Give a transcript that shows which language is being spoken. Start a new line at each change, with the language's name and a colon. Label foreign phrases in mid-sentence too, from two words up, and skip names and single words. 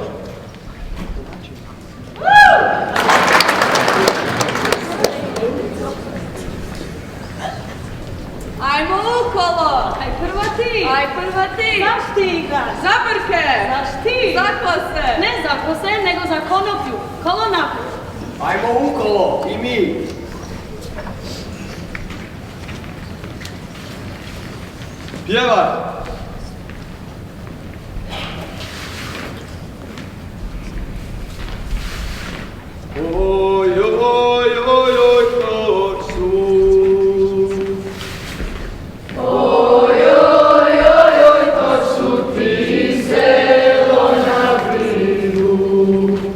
Croatian: Ajmo ukolo! Aj prvo ti! Aj prva ti! Zaš ti igraš? Za brke! Zaš ti? Za kose! Ne za kose, nego za konoplju. Kolo naprijed. Ajmo ukolo, i mi. Pjevaj! Oj, oj, oj, oj, kog su. Oj, oj, oj, oj, to su ti selo na brigu.